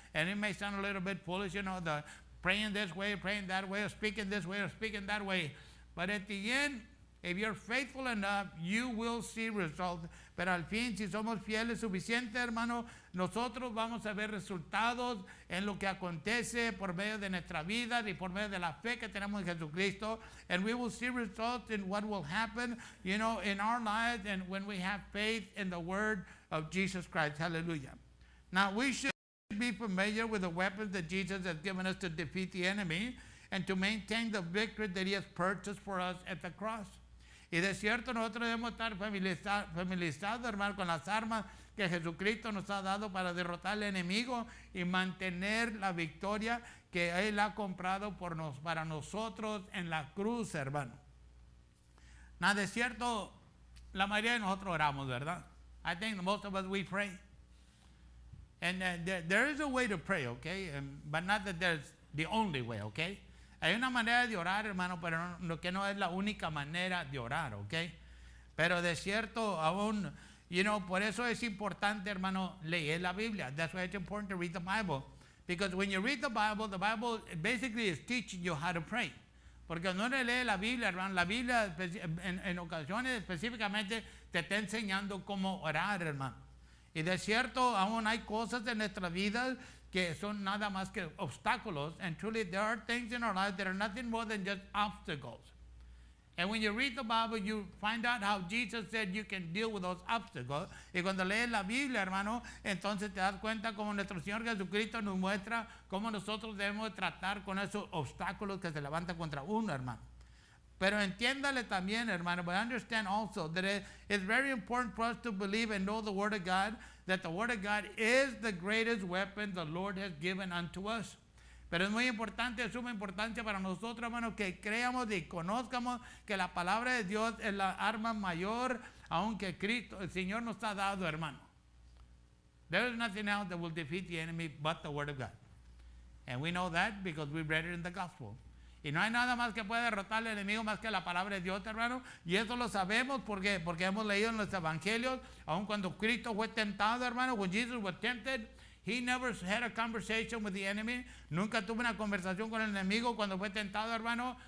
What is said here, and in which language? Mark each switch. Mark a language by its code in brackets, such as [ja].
[en] And it may sound a little bit foolish, the praying this way, praying that way, or speaking this way, or speaking that way. But at the end, if you're faithful enough, you will see results. [es] Pero al fin, si somos fieles suficientes, hermano, nosotros vamos a ver resultados en lo que acontece por medio de nuestra vida y por medio de la fe que tenemos en Jesucristo. [en] And we will see results in what will happen, in our lives and when we have faith in the word of Jesus Christ. Hallelujah. Now, we should be familiar with the weapons that Jesus has given us to defeat the enemy and to maintain the victory that he has purchased for us at the cross. [es] Y de cierto nosotros debemos estar familiarizados, hermano, con las armas que Jesucristo nos ha dado para derrotar al enemigo y mantener la victoria que Él ha comprado para nosotros en la cruz, hermano. Nada, de cierto, la mayoría de nosotros oramos, ¿verdad? [en] I think most of us, we pray. And there is a way to pray, okay? But not that there's the only way, okay? [es] Hay una manera de orar, hermano, pero que no es la única manera de orar, ¿ok? Pero de cierto, aún, por eso es importante, hermano, leer la Biblia. [en] That's why it's important to read the Bible. Because when you read the Bible basically is teaching you how to pray. [es] Porque cuando uno lee la Biblia, hermano, la Biblia en ocasiones específicamente te está enseñando cómo orar, hermano. Y de cierto, aún hay cosas en nuestra vida que son nada más que obstáculos. [en] And truly there are things in our lives that are nothing more than just obstacles. And when you read the Bible, you find out how Jesus said you can deal with those obstacles. [es] Y cuando lees la Biblia, hermano, entonces te das cuenta como nuestro Señor Jesucristo nos muestra cómo nosotros debemos tratar con esos obstáculos que se levantan contra uno, hermano. Pero entiéndale también, hermano, [en] but understand also that it's very important for us to believe and know the Word of God, that the Word of God is the greatest weapon the Lord has given unto us. [es] Pero es muy importante, de suma importancia para nosotros, hermano, que creamos y conozcamos que la palabra de Dios es la arma mayor, aunque Cristo, el Señor nos ha dado, hermano. [en] There is nothing else that will defeat the enemy but the Word of God. And we know that because we read it in the Gospel. [es] Y no hay nada más que pueda derrotar al enemigo más que la palabra de Dios, hermano. Y eso lo sabemos porque hemos leído en los evangelios, aun cuando Cristo fue tentado, hermano, [en] when Jesus was tempted, he never had a conversation with the enemy. [es] Nunca tuvo una conversación con el enemigo cuando fue tentado, hermano.